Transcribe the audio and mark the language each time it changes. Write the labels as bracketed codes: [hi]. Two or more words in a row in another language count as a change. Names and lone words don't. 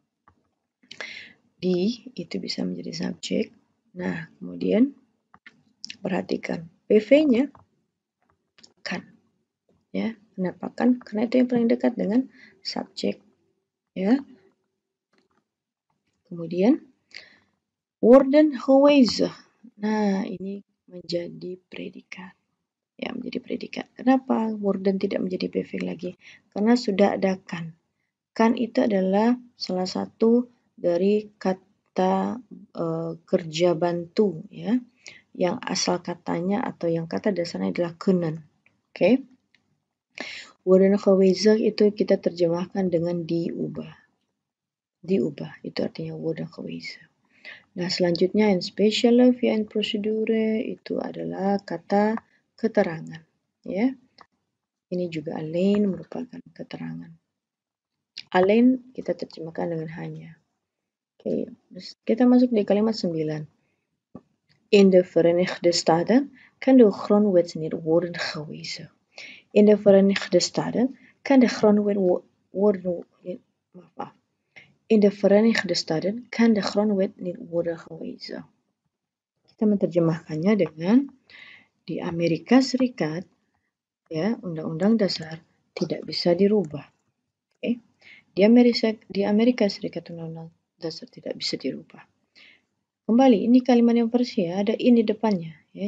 [id] Di itu bisa menjadi subjek. Nah, kemudian perhatikan PV-nya kan, ya. Kenapa kan? Karena itu yang paling dekat dengan subjek, ya. Kemudian [nl] worden gewezen. [id] Nah, ini menjadi predikat. Ya, menjadi predikat. Kenapa worden tidak menjadi PV lagi? Karena sudah ada kan. Kan itu adalah salah satu dari kata kerja bantu, ya, yang asal katanya atau yang kata dasarnya adalah kunnen. Oke. [nl] Worden gewijzigd [id] itu kita terjemahkan dengan diubah. Diubah itu artinya [nl] worden gewijzigd. [id] Nah, selanjutnya [nl] in speciale via in procedure [id] itu adalah kata keterangan, ya. Ini juga alleen merupakan keterangan. Alleen kita terjemahkan dengan hanya. Oke, kita masuk di kalimat 9. [nl] In de Verenigde Staten kan de grondwet niet worden gewijzigd. In de Verenigde Staten kan de grondwet worden In de Verenigde Staten kan de grondwet niet worden gewijzigd. [id] Kita menerjemahkannya dengan di Amerika Serikat, ya, Undang-Undang Dasar tidak bisa dirubah. Oke. Di Amerika Serikat Undang-Undang Dasar tidak bisa dirubah. Kembali, ini kalimat yang versi ya, ada in di depannya, ya.